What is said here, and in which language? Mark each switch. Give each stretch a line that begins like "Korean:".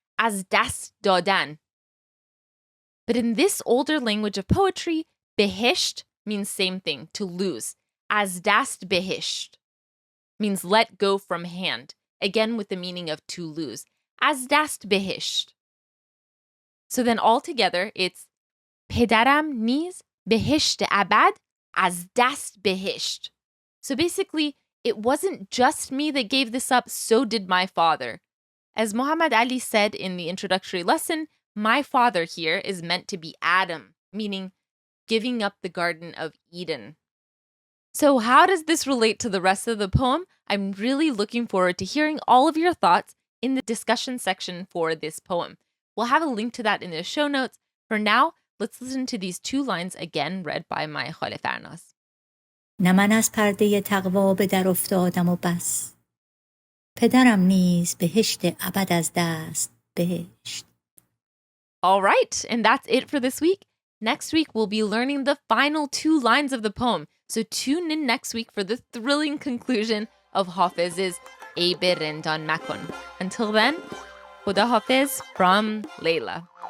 English: As dast dadan. But in this older language of poetry, behishт means same thing, to lose. As dast behisht means let go from hand, again with the meaning of to lose. As dast behisht. So then all together it's
Persian: پدرم نیز بهشت ابد از دست بهشت.
English: So basically, it wasn't just me that gave this up, so did my father. As Muhammad Ali said in the introductory lesson, my father here is meant to be Adam, meaning giving up the Garden of Eden. So how does this relate to the rest of the poem? I'm really looking forward to hearing all of your thoughts in the discussion section for this poem. We'll have a link to that in the show notes. For now, let's listen to these two lines again read by my خاله Farnaz.
Persian: نه من از پرده تقوا به در افتادم و بس. پدرم نیز بهشت ابد از دست بهشت.
English: All right, and that's it for this week. Next week, we'll be learning the final two lines of the poem. So tune in next week for the thrilling conclusion of Hafez's aybé rendān makon. Until then, Khuda Hafez from Layla.